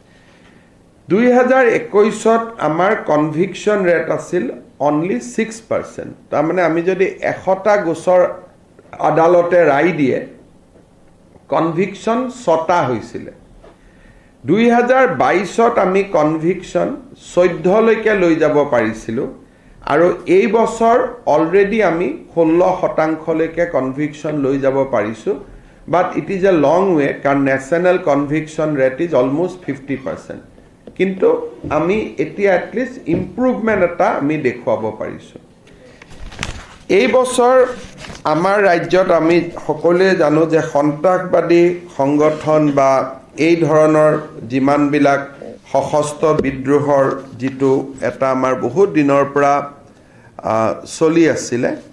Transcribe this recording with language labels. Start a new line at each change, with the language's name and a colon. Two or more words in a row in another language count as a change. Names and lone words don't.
Assamese: 2021ত আমাৰ কনভিকশন ৰেট আছিল অনলি 6% তাৰ মানে আমি যদি 100টা গোচৰ আদালতে ৰায় দিয়ে কনভিকশন 6টা হৈছিল 2022ত আমি কনভিকশন 14 লৈকে লৈ যাব পাৰিছিলো আৰু এই বছৰ অলৰেডি আমি 16% লৈকে কনভিকশন লৈ যাব পাৰিছো
English: but it is a long way
Assamese: কাৰণ
English: national conviction rate is almost 50%
Assamese: কিন্তু আমি এতিয়া
English: at least improvement
Assamese: এটা আমি দেখুৱাব পাৰিছো এই বছৰ আমাৰ ৰাজ্যত আমি সকলোৱে জানো যে সন্ত্ৰাসবাদী সংগঠন বা এই ধৰণৰ যিমানবিলাক সশস্ত্ৰ বিদ্ৰোহৰ যেটো এটা আমাৰ বহুত দিনৰ পৰা চলি আছিল